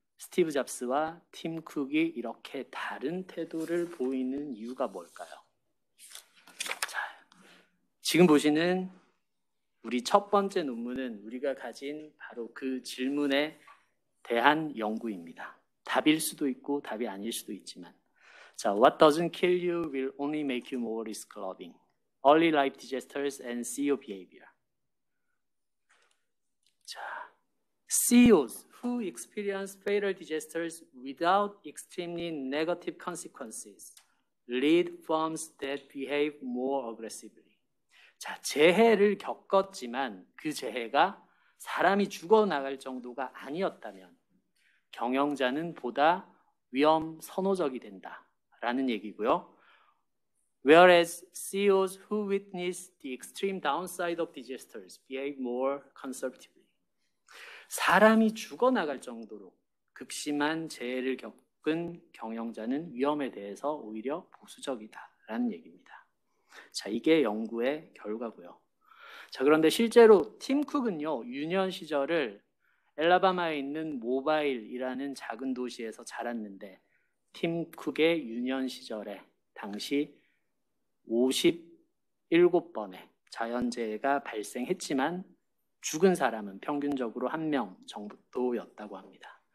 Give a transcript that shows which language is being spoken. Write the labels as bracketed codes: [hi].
[ko] 스티브 잡스와 팀 쿡이 이렇게 다른 태도를 보이는 이유가 뭘까요? 자, 지금 보시는 우리 첫 번째 논문은 우리가 가진 바로 그 질문에 대한 연구입니다. 답일 수도 있고 답이 아닐 수도 있지만, 자, [en] What doesn't kill you will only make you more risk loving. Early life disasters and CEO behavior. 자, CEOs who experience fatal disasters without extremely negative consequences lead firms that behave more aggressively. [ko] 자, 재해를 겪었지만 그 재해가 사람이 죽어나갈 정도가 아니었다면 경영자는 보다 위험 선호적이 된다라는 얘기고요. [en] Whereas CEOs who witness the extreme downside of disasters behave more conservatively. [ko] 사람이 죽어나갈 정도로 극심한 재해를 겪은 경영자는 위험에 대해서 오히려 보수적이다라는 얘기입니다. 자, 이게 연구의 결과고요. 자, 그런데 실제로 팀 쿡은요, 유년 시절을 엘라바마에 있는 모바일이라는 작은 도시에서 자랐는데, 팀 쿡의 유년 시절에 당시 57번의 자연재해가 발생했지만 죽은 사람은 평균적으로 1명 정도였다고 합니다.